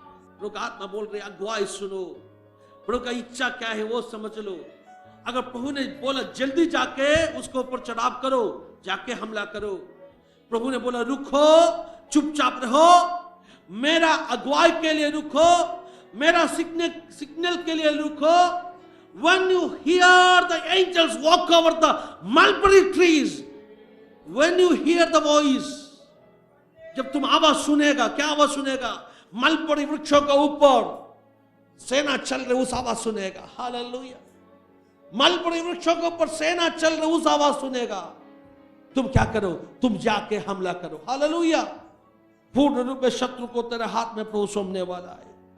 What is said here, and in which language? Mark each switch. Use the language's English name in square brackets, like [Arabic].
[Hindi] प्रभु का आत्मा बोल रही अगुवाई सुनो, प्रभु का इच्छा क्या है वो समझ लो। अगर प्रभु ने बोला जल्दी जाके उसके ऊपर चढ़ाव करो, जाके हमला करो, प्रभु ने बोला रुको, चुपचाप रहो, मेरा अगुवाई के लिए रुको, मेरा सिग्नल के लिए रुको। [English] When you hear the angels walk over the mulberry trees, when you hear the voice, [Hindi] जब तुम आवाज सुनेगा, क्या आवाज सुनेगा? मलबरी वृक्षों के ऊपर सेना चल रही उस आवाज सुनेगा। हालेलुया। मलबरी वृक्षों के ऊपर सेना चल रही उस आवाज सुनेगा। तुम क्या करो? तुम जाके हमला करो। हालेलुया। पूर्ण रूप में शत्रु को तेरे हाथ में प्रभु सौंपने वाला है।